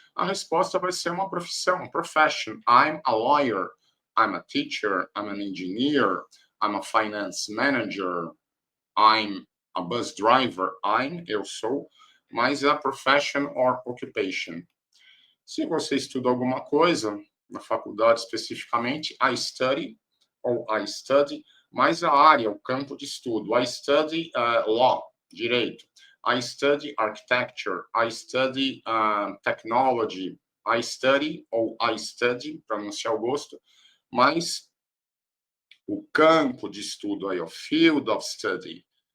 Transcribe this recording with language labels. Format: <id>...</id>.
<pt>A resposta vai ser uma profissão, profession.</pt> <en>I'm a lawyer, I'm a teacher, I'm an engineer, I'm a finance manager, I'm a bus driver.</en> <pt>I'm, eu sou, mas a</pt> <en>profession or occupation.</en> <pt>Se você estuda alguma coisa, na faculdade especificamente,</pt> <en>I study,</en> <pt>ou I study, mais a área, o campo de estudo.</pt> <en>I study law, direito. I study architecture. I study technology.</en> <pt>I study, ou I study, pronunciar o gosto, mas o campo de estudo aí, o</pt> <en>field of study.</en>